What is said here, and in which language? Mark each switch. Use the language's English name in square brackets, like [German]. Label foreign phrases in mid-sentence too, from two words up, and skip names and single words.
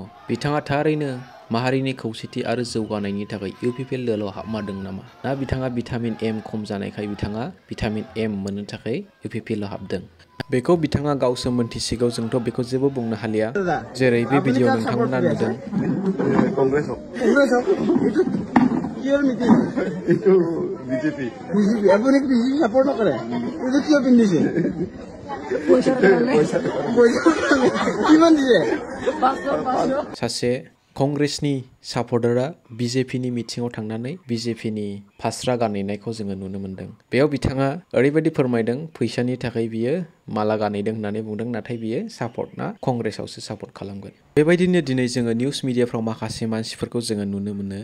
[Bodo] बिथाङा थारैनो माहारिनि खौसेथि आरो जौगानायनि थाखाय UPPL दोलोआव हाबमारदों नामा? ना बिथाङा भिटामिन M खम जानायखाय बिथाङा भिटामिन M मोननो थाखाय UPPLआव हाबदों? बेखौ बिथाङा गावसो मोनथिसिगौ, जोंथ' बेखौ जेबो बुंनो हालिया। जेरै बे भिडिअ नोंथांमोना नुदों। [Assamese] কিহৰ মিটিং? এইটো বিজেপি। আপুনি বিজেপি সাপোৰ্ট নকৰে? এইটো কিয় পিন্ধিছে? পইচাৰ কাৰণে। কিমান দিছে? 500। [Bodo] सासे कंग्रेसनि सापर्टारा BJPनि मिटिंआव थांनानै BJPनि फास्रा गानहैनायखौ जोङो नुनो मोन्दों। बेयाव बिथाङा ओरैबायदि फोरमायदों, फैसानि थाखाय बियो माला गानहैदों होननानै बुंदों, नाथाय बियो सापर्टना कंग्रेसावसो सापर्ट खालामगोन। बेबायदिनो दिनै जोङो निउस मिडियाफ्राव माखासे मानसिफोरखौ जोङो नुनो मोनो।